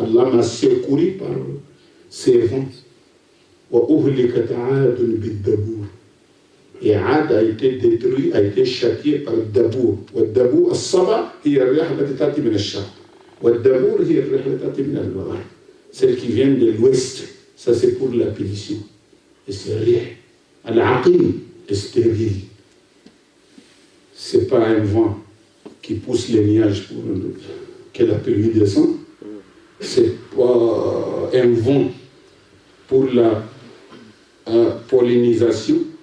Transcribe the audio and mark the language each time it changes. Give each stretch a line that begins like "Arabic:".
French: Allah m'a secouru par ses vents.
Arabic: وأهلكت عاد بالدبور.
French: Et Ad a été détruit, a été châtié par le Dabour.
Arabic: والدبور الصبا هي الرياح التي تأتي من الشرق. والدبور هي الرحلة تأتي من الغرب.
French: Celle qui vient de l'ouest, ça c'est pour la punition. Et c'est rien. Al-Aqim est stérile. C'est pas un vent qui pousse les nuages pour que la pluie descende. C'est pas un vent pour la pollinisation.